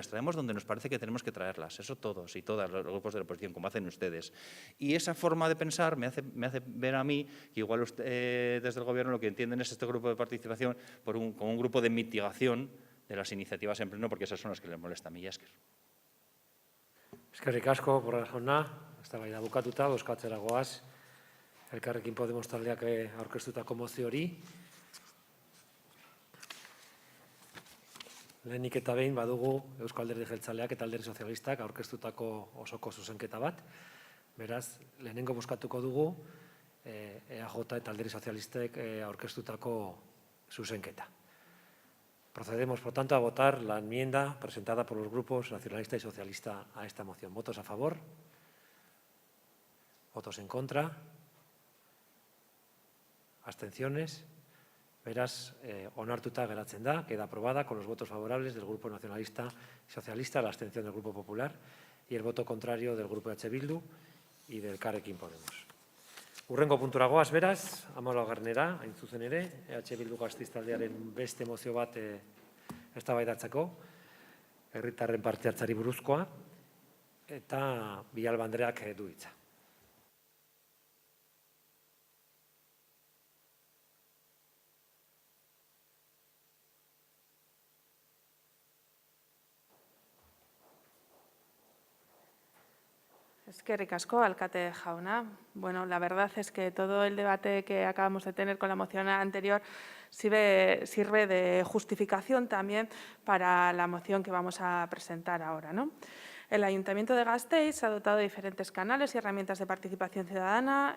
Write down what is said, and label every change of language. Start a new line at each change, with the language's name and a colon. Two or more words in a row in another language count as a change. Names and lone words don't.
Spanish: Las traemos donde nos parece que tenemos que traerlas. Eso todos y todas los grupos de la oposición, como hacen ustedes. Y esa forma de pensar me hace ver a mí que igual usted, desde el Gobierno lo que entienden es este grupo de participación como un grupo de mitigación de las iniciativas en pleno, porque esas son las que les molesta a mí.
Basque: Eskerrik asko, Borrell jauna, eztabaida bukatuta, bozkatzera goaz. Elkarrekin Podemos taldeak aurkeztutako mozio hori. Lehenik eta behin badugu Eusko Alderdi Jeltzaleak eta Alderdi Sozialistak aurkeztutako osoko zuzenketa bat. Beraz, lehenengo bozkatuko dugu EAJ eta Alderdi Sozialistek aurkeztutako zuzenketa.
Spanish: Procedemos, por tanto, a votar la enmienda presentada por los grupos nacionalista y socialista a esta moción. ¿Votos a favor? ¿Votos en contra? ¿Abstenciones?
Basque: Beraz, onartuta geratzen da,
Spanish: queda aprobada con los votos favorables del Grupo Nacionalista y Socialista, la abstención del Grupo Popular y el voto contrario del Grupo EH Bildu y del Elkarrekin Podemos.
Basque: Hurrengo puntura goaz, beraz, 14. hain zuzen ere, EH Bildu Gasteiz taldearen beste mozio bat eztabaidatzeko, herritarren parte hartzari buruzkoa, eta Villalba Andreak du hitza. Eskerrik asko, alkate jauna.
Spanish: Bueno, la verdad es que todo el debate que acabamos de tener con la moción anterior sirve de justificación también para la moción que vamos a presentar ahora, ¿no? El Ayuntamiento de Gasteiz ha dotado de diferentes canales y herramientas de participación ciudadana.